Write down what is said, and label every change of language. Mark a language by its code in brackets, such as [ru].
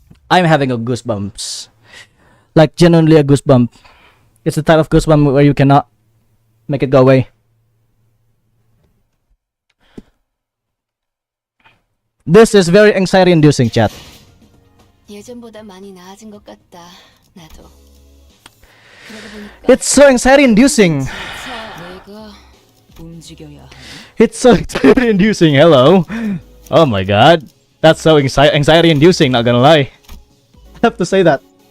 [en] I'm having a goosebumps. Like genuinely a goosebump. It's the type of goosebump where you cannot make it go away. This is very anxiety inducing, chat. [ko] 예전보다 많이 나아진 것 같다. 나도. 그러고 보니까 [en] It's so anxiety inducing. [ko] 내가 움직여야 하네. [en] It's so anxiety inducing. Hello. Oh my god. That's so anxiety inducing, not gonna lie. I have to say that.